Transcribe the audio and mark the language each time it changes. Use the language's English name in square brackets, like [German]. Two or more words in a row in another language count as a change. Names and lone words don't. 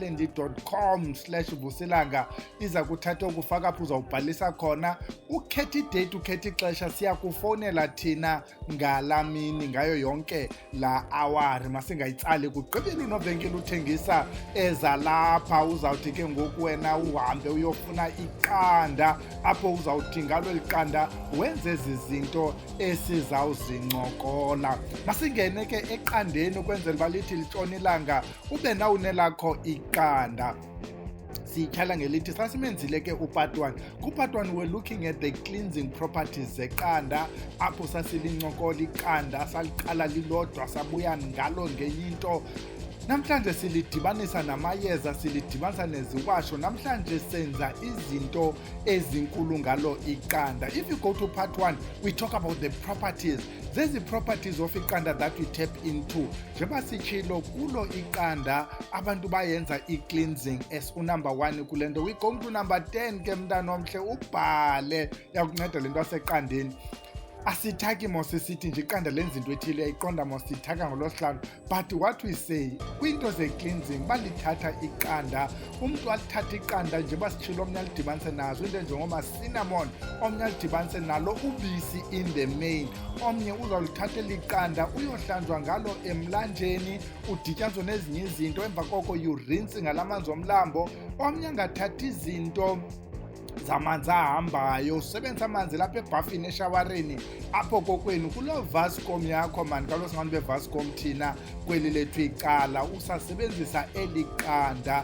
[Xhosa] calendar.com/vusilanga iza kuthatha okufaka apho uzawubhalisa khona ukhetha idate ukhetha ixesha siya kufowunela thina ngala mini ngayo yonke la awari masingayitsali kugqibile unovenkile uthengisa ezalapha uzawuthi ke ngoku wena uhambe uyofuna iqanda apho uzawuthi ngalo liqanda wenze ezi zinto esizawuzincokola. Masingene ke eqandeni ukwenzela uba lithi litshona ilanga ube nawunelakho iqanda. Sityhala ngelithi sasimenzile ke upart 1. Kupart 1 [English] we're looking at the cleansing properties [Xhosa] zeqanda apho sasilincokola iqanda saliqala lilodwa sabuya ngalo ngenye into. Namhlanje silidibanisa namayeza silidibanisa neziwasho. Namhlanje senza izinto ezinkulu ngalo iqanda. [English] If you go to part 1 we talk about the properties. These properties of iqanda that we tap into. [Xhosa] Njengoba sitshilo kulo iqanda abantu bayenza i-cleansing [English] as number 1 [Xhosa] kule nto. We go to number 10 ke mntana omhle ubhale yakunceda le nto aseqandeni. Asithaki mos sithi nje iqanda lenza into ethile iqonda mos sithaka ngolosihlanu. [English] But what we say [Xhosa] kwinto ze-cleansing balithatha iqanda umntu alithatha iqanda nje basitshilo omnye alidibanise nazo into njengoma cinnamon omnye alidibanise nalo ubisi [English] in the main [Xhosa] omnye uzawulithathela iqanda uyohlanjwa ngalo emlanjeni udityaniswe nezinye izinto emva koko urinse ngalamanzi omlambo omnye angathathi izinto zamanzi ahambayo usebenzisa amanzi lapha ebhafini eshawareni apho kokwenu kuloo vascom yakho mani kaloku singabantu bevascom thina kweli lethu icala usasebenzisa eli qanda.